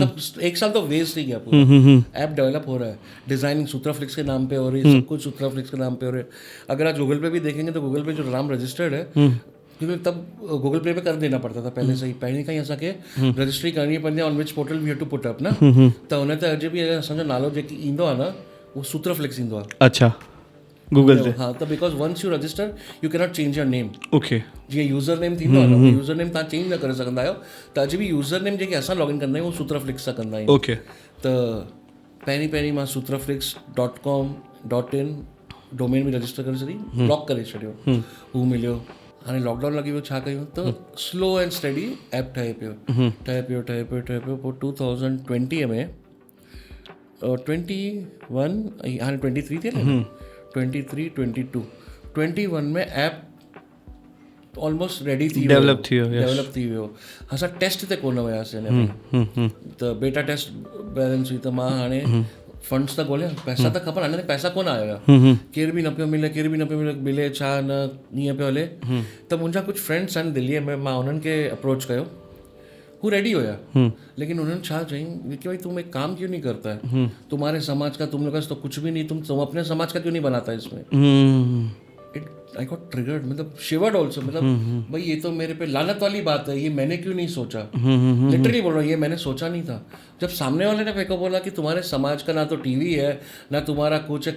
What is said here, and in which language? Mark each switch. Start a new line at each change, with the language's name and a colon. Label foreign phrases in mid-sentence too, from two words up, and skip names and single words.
Hindi: सब 1 साल तो वेस्ट ही गया पूरा. ऐप डेवलप हो रहा है. डिजाइनिंग सूत्रफ्लिक्स के नाम पे हो रही है. सब कुछ सूत्रफ्लिक्स के नाम पे हो रहा है. अगर आज गूगल पे भी देखेंगे तो गूगल पे जो नाम रजिस्टर्ड है क्योंकि तब गूगल प्ले पे कर देना पड़ता था पहले से ही.
Sindhi: पहले कहीं ऐसा के रजिस्ट्री करनी पवंदी
English: on which portal we have to put up
Sindhi: ना. त हुन ते अॼु बि असांजो नालो जेकी ईंदो आहे न वो सूत्रफ्लिक्स ईंदो आहे. अच्छा गूगल ते. हाँ त
English: because once you register you cannot change your name.
Sindhi: ओके. जीअं यूज़र नेम थींदो आहे न यूज़र नेम तव्हां चेंज न करे सघंदा आहियो. त अॼु बि यूज़र नेम जेके असां लॉगिन कंदा आहियूं उहो सूत्रफ्लिक्स सां कंदा आहियूं. ओके. त पहिरीं मां सूत्रफ्लिक्स.com.in डोमेन में रजिस्टर करे छॾी. ब्लॉक करे छॾियो. हू मिलियो. हाणे लॉकडाउन लॻी वियो छा कयूं त
English: slow and study
Sindhi: ऐप ठहे पियो. पोइ 2020 में 21 हाणे 23 थिए न 23 22 21 में ऐप ऑलमोस्ट रेडी थी डेवलप थी वियो. असां टेस्ट ते कोन वियासीं अञा. त बेटा टेस्ट बैलेंस हुई त मां हाणे फंड्स त ॻोल्हिया. पैसा त खपनि. हाणे पैसा कोन आयो आहे. केर बि न पियो मिले छा न ईअं पियो हले. त मुंहिंजा कुझु फ्रेंड्स आहिनि दिल्लीअ में. मां उन्हनि खे अप्रोच कयो. हू रेडी हुया
Hindi: लेकिन उन्होंने
Sindhi: छा चई
Hindi: कि भाई तुम एक काम क्यों नहीं करता है. तुम्हारे समाज का तुम लोग तो कुछ भी नहीं. तुम अपने समाज का क्यों नहीं बनाता है इसमें.
English: I got triggered. मतलब shivered also.
Hindi: मतलब भाई ये तो मेरे पे लानत वाली बात है. ये मैंने क्यों नहीं सोचा. लिटरली बोल रहा हूँ ये मैंने सोचा नहीं था. जब सामने वाले ने मेरे को बोला कि तुम्हारे समाज का ना तो टीवी है ना तुम्हारा कुछ है.